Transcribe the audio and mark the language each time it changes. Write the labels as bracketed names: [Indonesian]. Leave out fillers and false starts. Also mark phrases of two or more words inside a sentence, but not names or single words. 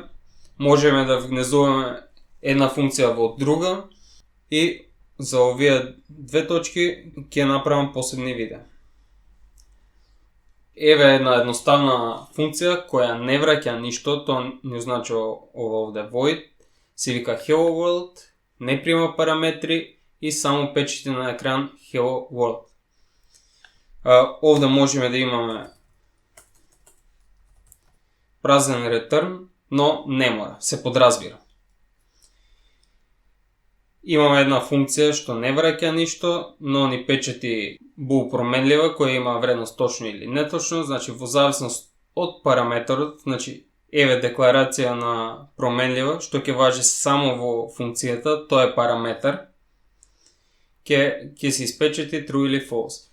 [Macedonian] Можеме да внезуваме една функција во друга и за овие две точки ќе направам посебни видеа. Еве една едноставна функција која не враќа ништо, тоа не означува ова овде void, се вика [English] hello world, [Macedonian] не прима параметри и само печати на екран [English] hello world. [Macedonian] Овде можеме да имаме празен return, но не мора, се подразбира. Имаме една функција што не враќа ништо, но ни печати bool променлива која има вредност точно или неточно, значи во зависност од параметарот, значи еве декларација на променлива што ќе важи само во функцијата, тоа е параметар, ќе се испечати true или false.